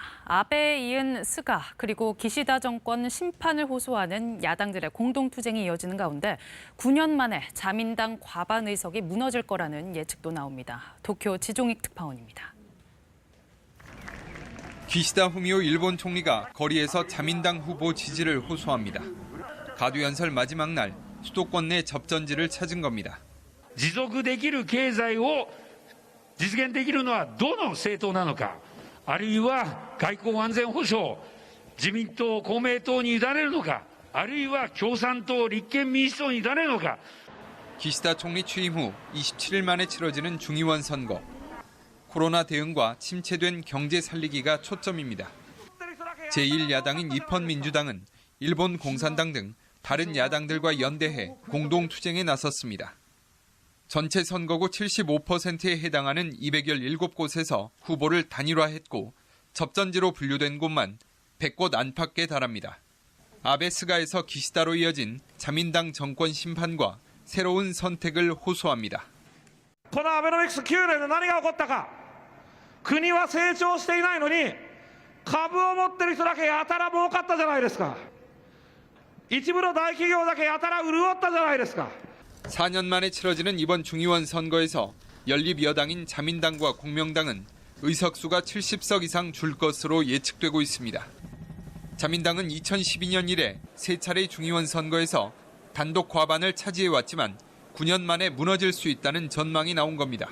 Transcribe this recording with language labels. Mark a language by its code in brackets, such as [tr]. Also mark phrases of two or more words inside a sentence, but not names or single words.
[ko] 아베에 이은 스가 그리고 기시다 정권 심판을 호소하는 야당들의 공동투쟁이 이어지는 가운데 9년 만에 자민당 과반 의석이 무너질 거라는 예측도 나옵니다. 도쿄 지종익 특파원입니다. 기시다 후미오 일본 총리가 거리에서 자민당 후보 지지를 호소합니다. 가두연설 마지막 날 수도권 내 접전지를 찾은 겁니다. [ja] 持続できる経済を実現できるのはどの政党なのか、あるいは外交安全保障、自民党、公明党に委ねるのか、あるいは共産党、立憲民主党に委ねるのか。 [ko] 기시다 총리 취임 후 27일 만에 치러지는 중의원 선거. 코로나 대응과 침체된 경제 살리기가 초점입니다. 제1야당인 입헌민주당은 일본 공산당 등 다른 야당들과 연대해 공동투쟁에 나섰습니다. 전체 선거구 75%에 해당하는 217곳에서 후보를 단일화했고 접전지로 분류된 곳만 100곳 안팎에 달합니다. 아베 스가에서 기시다로 이어진 자민당 정권 심판과 새로운 선택을 호소합니다. [ja] このアベノミクス9年で何が起こったか。国は成長していないのに株を持ってる人だけやたら儲かったじゃないですか。一部の大企業だけやたら潤ったじゃないですか。 [ko] 4년 만에 치러지는 이번 중의원 선거에서 연립 여당인 자민당과 공명당은 의석수가 70석 이상 줄 것으로 예측되고 있습니다. 자민당은 2012년 이래 3차례 중의원 선거에서 단독 과반을 차지해왔지만 9년 만에 무너질 수 있다는 전망이 나온 겁니다.